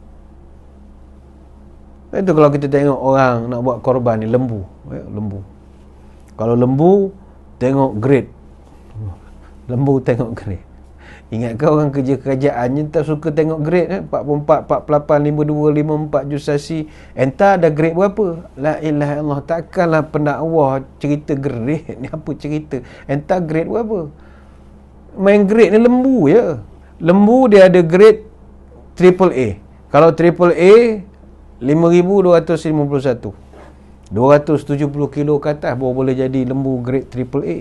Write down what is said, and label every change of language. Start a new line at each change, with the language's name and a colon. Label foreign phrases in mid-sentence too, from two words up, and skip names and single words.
Malay: Itu kalau kita tengok orang nak buat korban ni, lembu. Lembu. Kalau lembu, tengok grade. Lembu tengok grade. Ingat ke orang kerja kerajaan ni tak suka tengok grade 44, 48, 52, 54 jusasi. Entah ada grade berapa?
Arabic: لا إله إلا الله.
Malay: Takkanlah pendakwah cerita grade ni, apa cerita? Entah grade berapa? Main grade ni lembu je. Lembu dia ada grade AAA. Kalau AAA 5,251, 270 kilo ke atas baru boleh jadi lembu grade AAA.